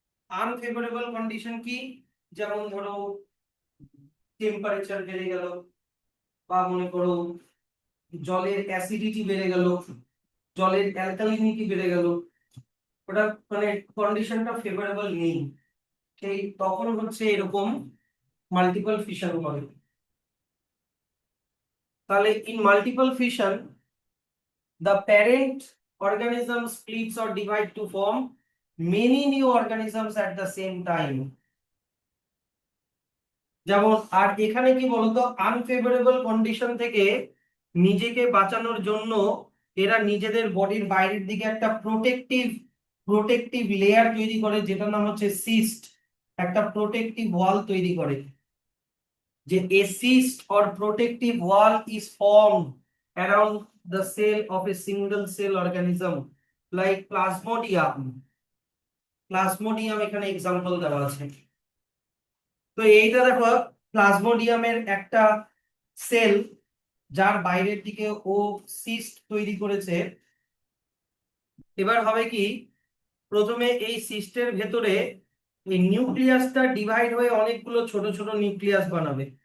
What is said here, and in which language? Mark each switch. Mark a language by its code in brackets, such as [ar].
[bn] Unfavourable condition কি, যেমন ধরো টেম্পারেচার বেড়ে গেল, বা মনে করো জলের অ্যাসিডিটি বেড়ে গেল, জলের অ্যালকালিনিটি বেড়ে গেল, ওটা মানে কন্ডিশনটা ফেভারেবল নেই, সেই তখন হচ্ছে এরকম মাল্টিপল ফিশন হবে। [en] তাহলে in multiple fission the parent organism splits or divide to form many new organisms at the same time। [bn] যেমন আর এখানে কি বলতো, আনফেভারেবল কন্ডিশন থেকে নিজেকে বাঁচানোর জন্য এরা নিজেদের বডির বাইরের দিকে একটা প্রোটেক্টিভ লেয়ার তৈরি করে, যেটার নাম হচ্ছে সিস্ট, একটা প্রোটেক্টিভ ওয়াল তৈরি করে। [en] যে a cyst or protective wall is formed around the cell of a single cell organism like plasmodium। [bn] Plasmodium এখানে এক্সাম্পল দেওয়া আছে। তো এইটা দেখো প্লাজমোডিয়ামের একটা সেল, যার বাইরের দিকে ও সিস্ট তৈরি করেছে। এবার হবে কি, প্রথমে এই সিস্টের ভেতরে এই নিউক্লিয়াসটা ডিভাইড হয়ে অনেকগুলো ছোট ছোট নিউক্লিয়াস বানাবে।